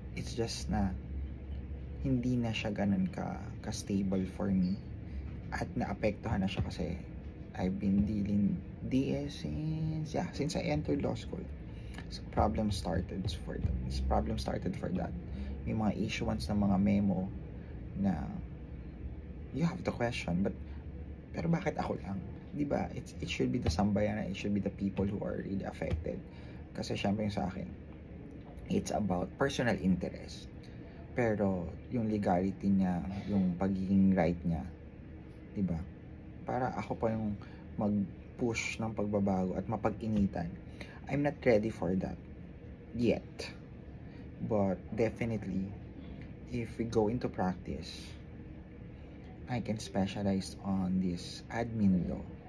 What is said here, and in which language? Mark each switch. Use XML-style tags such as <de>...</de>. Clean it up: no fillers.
<en>It's just</en> <tl>na hindi na siya ganun ka-stable for me. At naapektuhan na siya kasi</tl> <en>I've been dealing DS since I entered law school. So, problem started for that.</en> <tl>May mga issuance ng mga memo na</tl> <en>you have to question,</en> <tl>pero bakit ako lang? Diba?</tl> <en>It should be the sambayanan, it should be the people who are really affected.</en> <tl>Kasi syempre yung sa akin,</tl> <en>it's about personal interest.</en> <tl>Pero yung legality niya, yung pagiging right niya, diba? Para ako pa yung mag-push ng pagbabago at mapag-initan.</tl> <en>I'm not ready for that yet. But definitely, if we go into practice, I can specialize on this admin law.</en>